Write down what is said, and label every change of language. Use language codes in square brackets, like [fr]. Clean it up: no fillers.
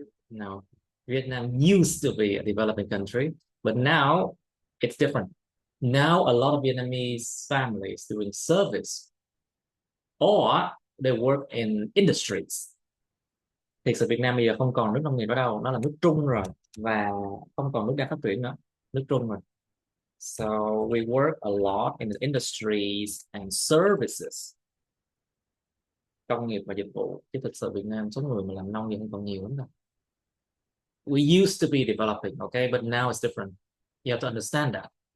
[en] No. Vietnam used to be a developing country, but now it's different. Now a lot of Vietnamese families doing service or they work in industries. [vi] Thì sự Việt Nam bây giờ không còn nước nông nghiệp ở đâu, nó là nước Trung rồi và không còn nước đang phát triển nữa, nước Trung rồi. [en] So we work a lot in the industries and services. [vi] Công nghiệp và dịch vụ, chứ thực sự Việt Nam số người mà làm nông nghiệp không còn nhiều lắm đâu. [en] We used to be developing, okay, but now it's different. You have to understand that.